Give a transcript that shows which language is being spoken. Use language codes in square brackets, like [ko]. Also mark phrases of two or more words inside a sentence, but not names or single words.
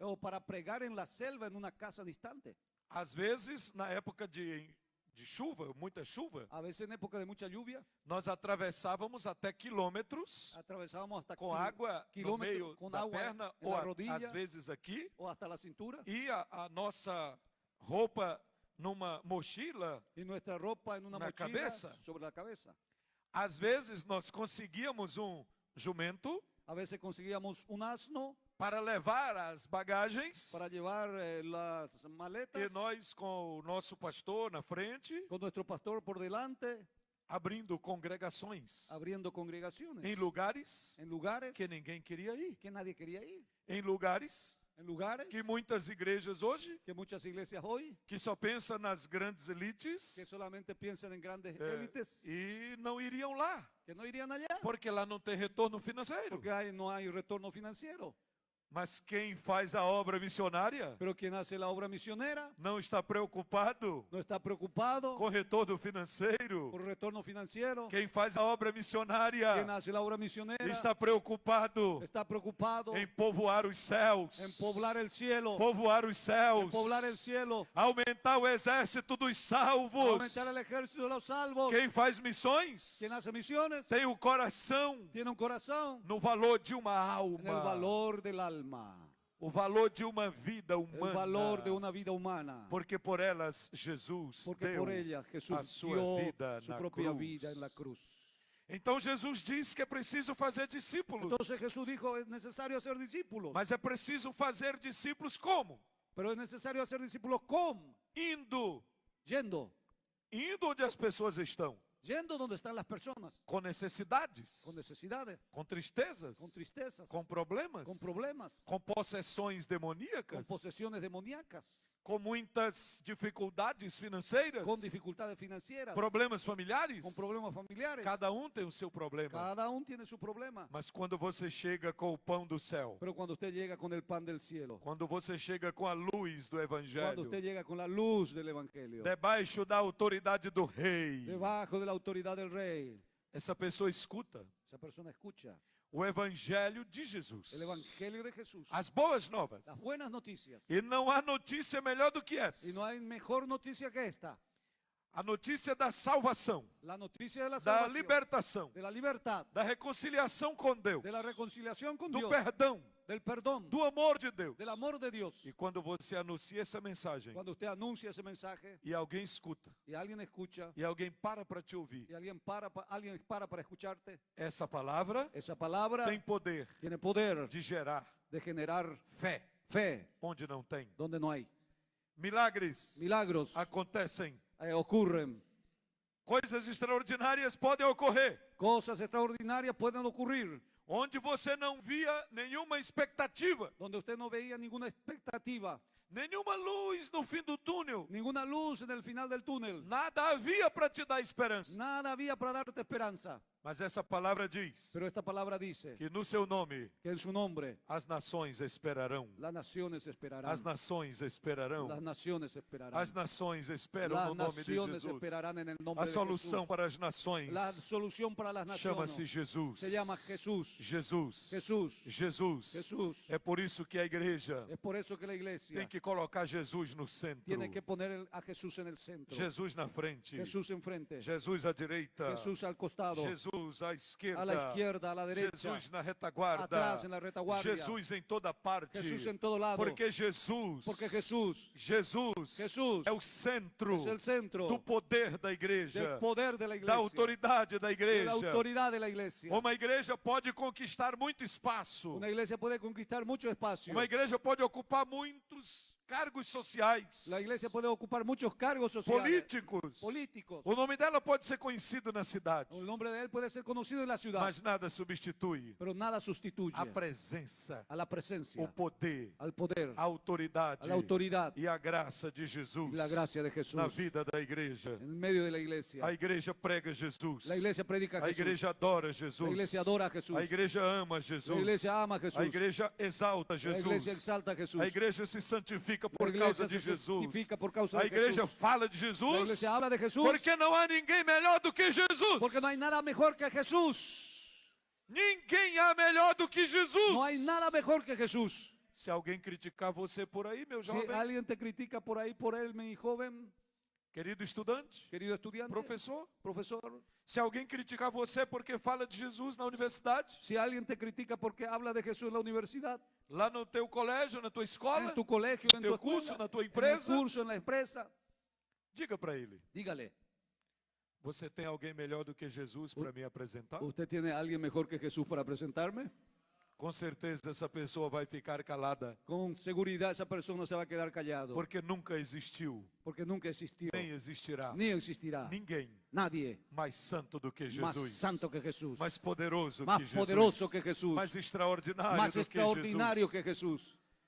[es] o para pregar en la selva en una casa distante. [pt] Às vezes, na época de chuva, muita chuva, [es] A veces en época de mucha lluvia [pt] nós atravessávamos até quilômetros [es] atravesábamos hasta [pt] com água no [es] kilómetros [pt] meio [es] con [pt] da [es] agua [pt] perna [es] en [pt] ou [es] la rodilla [pt] às vezes aqui, [es] o hasta la cintura [pt] e a nossa roupa numa mochila. [es] y nuestra ropa en una [pt] Na [es] mochila [pt] cabeça. [es] sobre la cabeza. [pt] Às vezes nós conseguíamos um jumento [es] A veces conseguíamos un asno [pt] para levar as bagagens [es] para llevar las [pt] e [es] maletas [pt] nós com o nosso pastor na frente, [es] con nuestro pastor por delante, [pt] abrindo congregações [es] abriendo congregaciones [pt] em lugares [es] en lugares [pt] que ninguém queria ir, [es] que nadie quería ir, [pt] em lugares [es] en lugares [pt] que muitas igrejas hoje, [es] que muchas iglesias hoy [pt] que só pensam nas grandes elites, [es] que solamente piensan en grandes [pt] é, [es] élites [pt] e não iriam lá, [es] que no irían allá [pt] porque lá não tem retorno financeiro. [es] porque no hay retorno financiero. [pt] Mas quem faz a obra missionária [es] Pero quien hace la obra misionera [pt] não está preocupado [es] no está preocupado [pt] com retorno financeiro. [es] por retorno financiero. [pt] Quem faz a obra missionária [es] Quien hace la obra misionera [pt] está preocupado [es] está preocupado [pt] em povoar os céus, [es] en poblar el cielo, [pt] povoar os céus, [es] poblar el cielo, [pt] aumentar o exército dos salvos. [es] aumentar el ejército de los salvos. [pt] Quem faz missões [es] Quien hace misiones [pt] tem o coração [es] tiene un corazón [pt] no valor de uma [es] en el [pt] alma, [es] valor del alma, [pt] o valor de uma vida [es] el [pt] humana, [es] valor de una vida humana. [pt] porque por elas Jesus [es] Porque [pt] deu [es] por ella [pt] a [es] Jesús [pt] sua [es] dio [pt] vida [es] su [pt] na [es] propia [pt] cruz. [es] vida en la cruz. [pt] Então Jesus diz que é preciso fazer discípulos, [es] Entonces Jesús dijo, es necesario hacer discípulos. [pt] mas é preciso fazer discípulos como? [es] Pero es necesario hacer discípulos ¿cómo? [pt] Indo [es] Yendo [pt] onde as pessoas estão, [es] donde están las personas, [pt] com necessidades, [es] con necesidades, [pt] com tristezas, [es] con tristezas, [pt] com problemas, [es] con problemas, [pt] com possessões [es] con [pt] demoníacas, [es] posesiones demoníacas, [pt] com muitas dificuldades financeiras, [es] con dificultades financieras, [pt] problemas familiares. [es] con problemas familiares. [pt] Cada um tem o seu problema. [es] Cada uno tiene su problema. [pt] Mas quando você chega com o pão do céu, [es] Pero cuando usted llega con el pan del cielo, [pt] quando você chega com a luz do [es] cuando [pt] Evangelho, [es] usted llega con la luz del Evangelio, [pt] debaixo da autoridade do Rei, [es] debajo de la autoridad del Rey, [pt] essa pessoa escuta [es] esa persona escucha [pt] o Evangelho de Jesus, [es] el Evangelio de Jesús, [pt] as boas novas. [es] las buenas noticias. [pt] E não há notícia melhor do que essa. [es] Y no hay mejor noticia que esta, [pt] A notícia da salvação, [es] la noticia de la [pt] da [es] salvación, [pt] libertação, [es] de la libertad, [pt] da reconciliação com Deus, [es] de la reconciliación con [pt] do [es] Dios, [pt] perdão, [es] del perdón, [pt] do amor de Deus. [es] del amor de Dios. [pt] E quando você anuncia essa mensagem, [es] Cuando usted anuncia ese mensaje [pt] e alguém escuta, [es] y alguien escucha, [pt] e alguém para te ouvir, [es] y alguien para escucharte, [pt] essa palavra [es] esa palabra [pt] tem poder [es] tiene poder [pt] de gerar [es] de generar [pt] fé [es] fe [pt] onde não tem. [es] donde no hay. [pt] Milagres [es] Milagros [pt] acontecem. [es] ocurren, [pt] Coisas extraordinárias podem ocorrer. [es] cosas extraordinarias pueden ocurrir, [pt] Onde você não via nenhuma expectativa, [es] donde usted no veía ninguna expectativa, [pt] nenhuma luz no fim do túnel. [es] ninguna luz en el final del túnel, [pt] Nada havia para te dar esperança. [es] nada había para darte esperanza. [pt] Mas essa palavra diz [es] Pero esta palabra dice [pt] que no seu nome [es] que en su nombre [pt] as nações esperarão. [es] las naciones esperarán. [pt] As nações esperarão. [es] Las naciones esperarán. [pt] As nações esperam [es] Las [pt] no nome de [es] naciones [pt] Jesus. [es] esperarán en el nombre [pt] A [es] de [pt] solução [es] Jesús. [pt] para as nações [es] La solución para las [pt] chama-se [es] naciones [pt] Jesus. [es] se llama Jesús. [pt] Jesus. [es] Jesús. [pt] Jesus. [es] Jesús. [pt] É por isso que a igreja [es] Es por eso que la iglesia [pt] tem que colocar Jesus no centro. [es] tiene que poner a Jesús en el centro. [pt] Jesus na frente. [es] Jesús enfrente. [pt] Jesus à direita. [es] Jesús al costado. [pt] Jesus à esquerda. [es] A la izquierda, a la derecha. [pt] Jesus na retaguarda. [es] Atrás, en la retaguardia. [pt] Jesus em toda parte. [es] Jesús en todo lado. [pt] Porque Jesus. [es] Porque Jesús [pt] Jesus é o centro [es] es el centro [pt] do poder da igreja, [es] del poder de la [pt] da [es] iglesia. [pt] autoridade da [es] De [pt] igreja. [es] la autoridad de la iglesia. [pt] Uma igreja pode conquistar muito espaço. [es] Una iglesia puede conquistar mucho espacio. [pt] Uma igreja pode ocupar muitos cargos sociais, [es] La iglesia puede ocupar muchos cargos sociales. [pt] políticos. O nome dela pode ser conhecido na cidade, [es] El nombre de él puede ser conocido en la ciudad. [pt] mas nada substitui [es] Pero nada sustituye [pt] a presença, [es] a la presencia, [pt] o poder, [es] al poder, [pt] a autoridade [es] a la autoridad [pt] e a graça de Jesus [es] y la gracia de Jesús [pt] na vida da igreja. [es] en medio de la iglesia. [pt] A igreja prega Jesus. [es] La iglesia predica a [pt] A [es] Jesús. [pt] igreja adora [es] La [pt] Jesus. [es] iglesia adora a Jesús. [pt] A igreja ama Jesus. [es] La iglesia ama a Jesús. [pt] A igreja exalta [es] La [pt] Jesus. [es] iglesia exalta a Jesús. [pt] A igreja se santifica [es] La [pt] por [es] iglesia [pt] causa de [es] se [pt] Jesus. [es] santifica por causa [pt] A [es] de [pt] igreja [es] Jesús. [pt] fala de [es] La [pt] Jesus [es] iglesia habla de Jesús [pt] porque não há ninguém melhor do que Jesus. [es] porque no hay nada mejor que Jesús. [pt] Ninguém há melhor do que Jesus. [es] No hay nada mejor que Jesús. [pt] Se alguém criticar você por aí, meu [es] Si [pt] jovem, [es] alguien te critica por ahí, por él, mi joven, [pt] querido estudante, [es] querido estudiante, [pt] professor, [es] profesor, [pt] se alguém criticar você porque fala de Jesus na universidade, [es] si alguien te critica porque habla de Jesús en la universidad, [pt] lá no teu colégio, na tua escola, [es] en tu colegio, en tu [pt] teu curso, [es] escuela, [pt] na tua [es] en el [pt] empresa, [es] curso, en la empresa, [pt] diga para ele: [es] dígale, [pt] você tem alguém melhor do que Jesus para me apresentar? [es] ¿usted tiene a alguien mejor que Jesús para presentarme? [pt] Com certeza essa pessoa vai ficar calada, [es] Con seguridad esa persona se va a quedar callado [pt] porque nunca existiu, [es] porque nunca existió [pt] nem existirá [es] ni existirá [pt] ninguém [es] nadie [pt] mais santo do que [es] más [pt] Jesus, [es] santo que Jesús, [pt] mais poderoso [es] más [pt] que Jesus, [es] poderoso que Jesús, [pt] mais extraordinário [es] más [pt] do que [es] extraordinario [pt] Jesus. [es] que Jesús.